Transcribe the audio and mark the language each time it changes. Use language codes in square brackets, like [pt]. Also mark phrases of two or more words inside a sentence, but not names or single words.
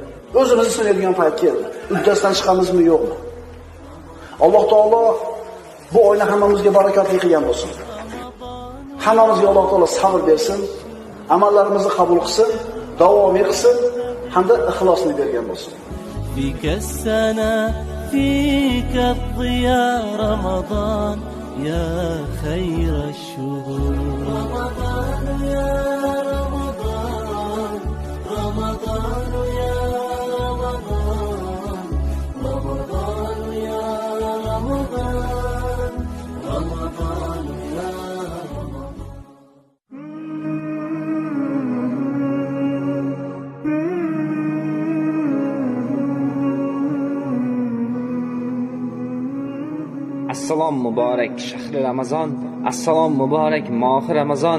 [uz] Uddasidan chiqamizmi, yo'qmi? Alloh taolo bu oyni hammamizga barakotli qilgan bo'lsin. Hammamizga Alloh taolo sabr bersin, amallarimizni qabul qilsin, davomiy qilsin, hamda ixlosni bergan bo'lsin. [ar] فيك السنة فيك الضياء رمضان يا خير الشهور رمضان يا رمضان رمضان يا رمضان رمضان يا رمضان رمضان يا [uz] Assalom muborak shahri Ramazon, assalom muborak mohi Ramazon.